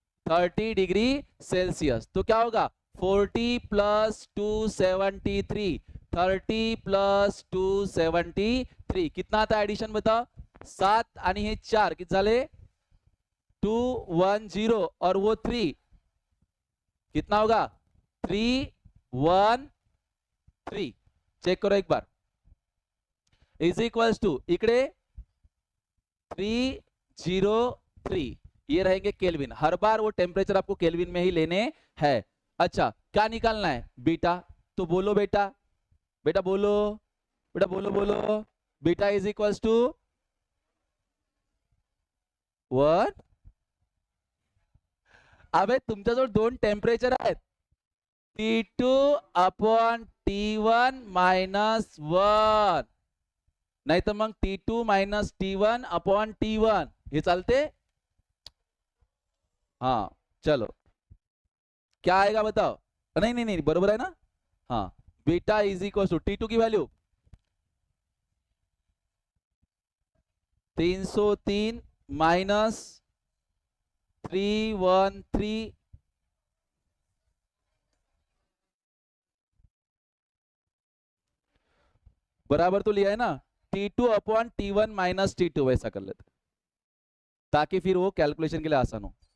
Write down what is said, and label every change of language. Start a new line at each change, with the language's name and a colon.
Hindi: 30 degree Celsius, तो क्या होगा 40 प्लस 273, 30 प्लस 273 कितना आता है एडिशन बताओ, 7
Marathi: आणि हे 4 किती झाले 210,
Hindi: और वो 3 कितना होगा 313, चेक करो एक बार, इज इक्वल्स टू इकडे 303, ये रहेंगे केल्विन। हर बार वो टेम्परेचर आपको केल्विन में ही लेने हैं। अच्छा क्या निकालना है बीटा, तो बोलो बेटा, बेटा बोलो, बेटा बोलो बोलो, बीटा इज इक्वल्स टू 1।
Marathi: अबे तुमच्याजवळ दोन टेम्परेचर आहेत, T2 अपॉन T1 माइनस 1, नहीं तो मग T2 minus T1 upon T1, हे चालते।
Hindi: हाँ चलो क्या आएगा बताओ, नहीं नहीं नहीं बरोबर है ना, हाँ beta is equal to T2 की वैल्यू 303 माइनस 313, बराबर तो लिया है ना, T2 upon T1 minus T2, वैसा कर लेते ताकि फिर वो कैलकुलेशन के लिए आसान हो।